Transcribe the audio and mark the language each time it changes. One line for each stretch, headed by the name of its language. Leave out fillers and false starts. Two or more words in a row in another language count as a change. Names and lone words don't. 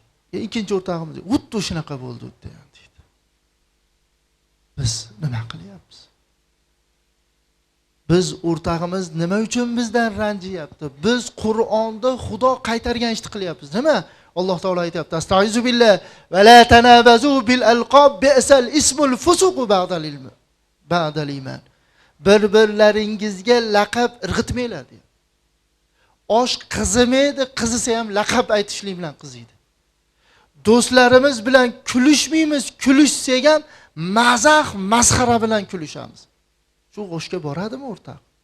Uzbek: Ikkinchi o'rtog'imiz xuddi shunaqa bo'ldi deydi. Biz nima qilyapmiz? Biz o'rtog'imiz nima uchun bizdan ranjiyapti? Biz Qur'onda Xudo qaytargan ishni qilyapmiz. Nima? Alloh taolo aytayapti:
Arabic: "أستعيذ بالله ولا تنابزوا بالألقاب بئس الاسم الفسوق بعد الإيمان."
Uzbek: Bir-birlaringizga laqab irg'itmanglar deydi. Osh qizimaydi, qizisa ham laqab aytishlik bilan qiziydi. Do'stlarimiz bilan kulishmaymiz, kulishsak ham mazah, masxara bilan kulishamiz. Shu g'oshga boradimi o'rtoq?